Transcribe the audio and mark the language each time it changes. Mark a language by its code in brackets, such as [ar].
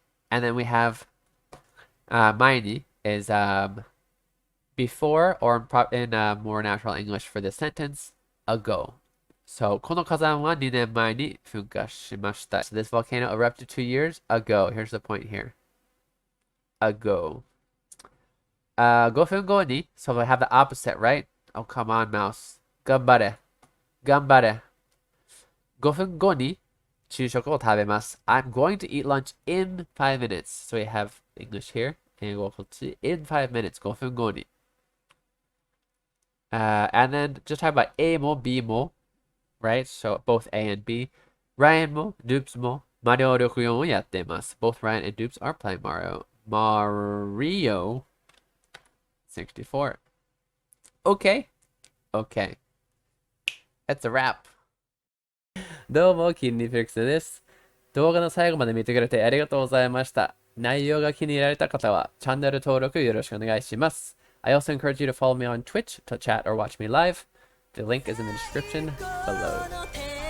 [en] And then we have mai ni is before, or in more natural English for this sentence, ago. So, [ja] この火山は2年前に噴火しました. [en] So this volcano erupted 2 years ago. Here's the point here. Ago. [ja] 5分後に, [en] so we have the opposite, right? Oh, come on, mouse. [ja] 頑張れ.頑張れ. 5分後に昼食を食べます. [en] I'm going to eat lunch in 5 minutes. So we have English here. [ja] 英語こっち. [en] In 5 minutes. [ja] 5分後に. [en] And then just talk about A も B も, right? So both A and B. [ja] Ryan も Doops もMario 64をやってます. [en] Both Ryan and Doops are playing Mario 64. Okay. Okay. That's a wrap. [ja] どうも、キンリフィックスです。動画の最後まで見てくれてありがとうございました。内容が気に入られた方はチャンネル登録よろしくお願いします。 [en] I also encourage you to follow me on Twitch to chat or watch me live. The link is in the description below.